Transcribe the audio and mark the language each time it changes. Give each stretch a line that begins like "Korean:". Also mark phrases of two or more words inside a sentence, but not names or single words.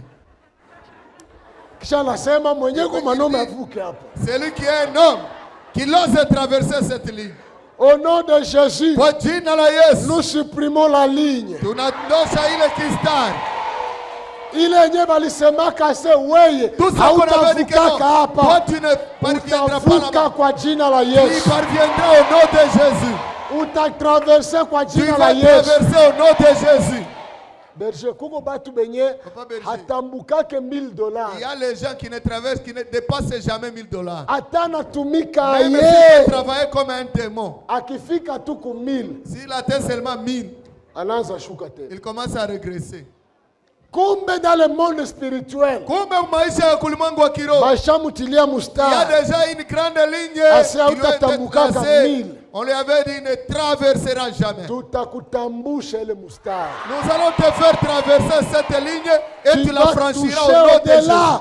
French: C'est lui qui est un homme qui ose traverser cette ligne. Au nom de Jésus, nous supprimons la ligne. Il est né
Swahili: balisema kase weye hautavuka hapa.
French: Toi tu ne parviendras
Swahili: kwa jina la Yesu.
French: Tu parviendras au nom de Jésus.
Swahili: Utatraverser kwa jina la Yesu.
French: Tu vas traverser au nom de Jésus. Berger,
Swahili: kuko batu benye hatambukake $1000.
French: Il y a les gens qui ne traversent, qui ne dépassent jamais $1000.
Swahili: Atana tumika
French: même s'il travaille comme un démon.
Swahili: Akifika tu ku 1000.
French: S'il atteint seulement 1000,
Swahili: anaanza shuka tena.
French: Il commence à régresser. Kumbe dans le monde spirituel, il y a déjà une grande ligne qui lui était tracée. On lui avait dit ne traversera jamais. Nous allons te faire traverser cette ligne et tu la franchiras au nom de Jésus.